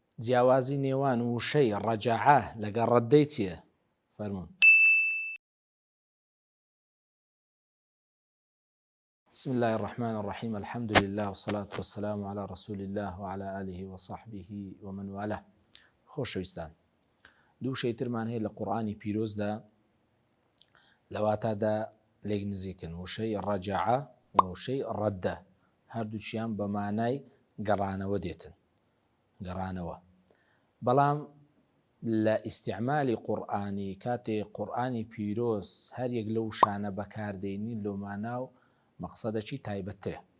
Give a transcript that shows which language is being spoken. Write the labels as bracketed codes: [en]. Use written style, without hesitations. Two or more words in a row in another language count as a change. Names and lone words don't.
[ckb] جیاوازی نێوان وشەی ڕەجەعە لەگەڵ ڕەدەی چییە؟ فەرموون. [ar] بسم الله الرحمن الرحيم الحمد لله والصلاة والسلام على رسول الله وعلى آله وصحبه ومن والاه. [ckb] خۆشەویستان، دوو شەیترمان هەیە لە قورئانی پیرۆزدا لەواتادا لێک نزیکن، وشەی ڕەجەعە و وشەی ڕەدە، هەردووچیان بە مانای گەڕانەوە دێتن، گەڕانەوە. بەڵام لە ئیستیعمالی قورئانی کاتێ قورئانی پیرۆز هەر یەک لەو شانە بەکاردێنی لەو ماناو مەقسەدەکی تایبەتترە.